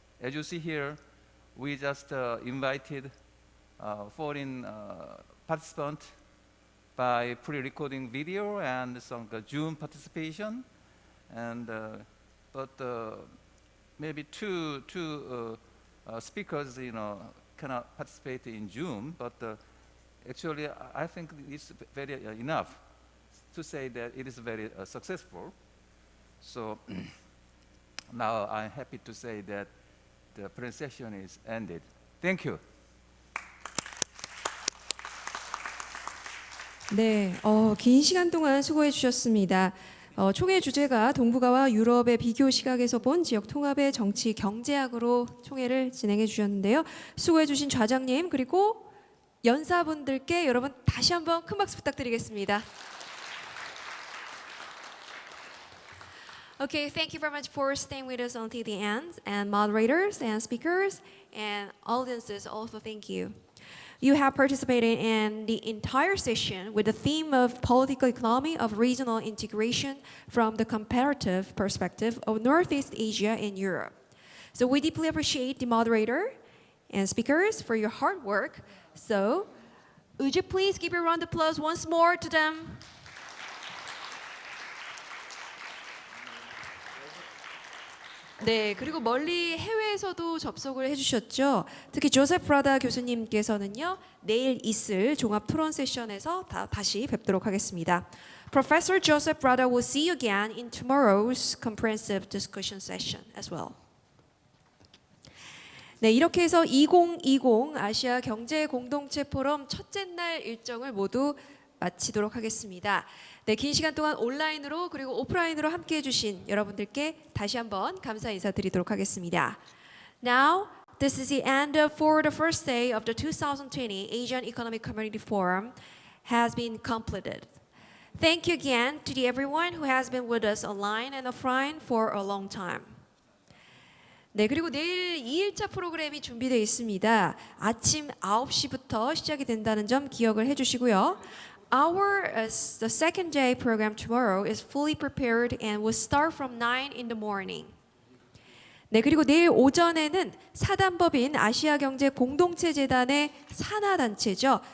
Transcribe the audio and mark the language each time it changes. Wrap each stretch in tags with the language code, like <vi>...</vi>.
<en>As you see here, we just invited foreign participants by pre-recording video and some Zoom participation, and but maybe two speakers cannot participate in Zoom, but actually I think it's very enough to say that it is very successful. So now I'm happy to say that the presentation is ended. Thank you.</en> <ko>네, 긴 시간 동안 수고해 주셨습니다. 총회 주제가 동북아와 유럽의 비교 시각에서 본 지역 통합의 정치 경제학으로 총회를 진행해 주셨는데요. 수고해 주신 좌장님 그리고 연사분들께 여러분 다시 한번 큰 박수 부탁드리겠습니다.</ko> <en>Okay, thank you very much for staying with us until the end, and moderators and speakers and audiences also thank you. You have participated in the entire session with the theme of political economy of regional integration from the comparative perspective of Northeast Asia and Europe. So we deeply appreciate the moderator and speakers for your hard work. So would you please give a round of applause once more to them?</en> <ko>네, 그리고 멀리 해외에서도 접속을 해주셨죠. 특히 조셉 브라다 교수님께서는요, 내일 있을 종합 토론 세션에서 다시 뵙도록 하겠습니다.</ko> <en>Professor Joseph Brada will see you again in tomorrow's comprehensive discussion session as well.</en> <ko>네, 이렇게 해서 2020 아시아 경제 공동체 포럼 첫째 날 일정을 모두 마치도록 하겠습니다. 네, 긴 시간 동안 온라인으로 그리고 오프라인으로 함께 해주신 여러분들께 다시 한번 감사 인사드리도록 하겠습니다.</ko> <en>Now, this is the end for the first day of the 2020 Asian Economic Community Forum has been completed. Thank you again to everyone who has been with us online and offline for a long time.</en> <ko>네, 그리고 내일 2일차 프로그램이 준비되어 있습니다. 아침 9시부터 시작이 된다는 점 기억을 해주시고요.</ko> <en>The second day program tomorrow is fully prepared and will start from 9 in the morning.</en> <ko>네, 그리고 내일 오전에는 사단법인 아시아경제공동체재단의 산하단체죠.</ko>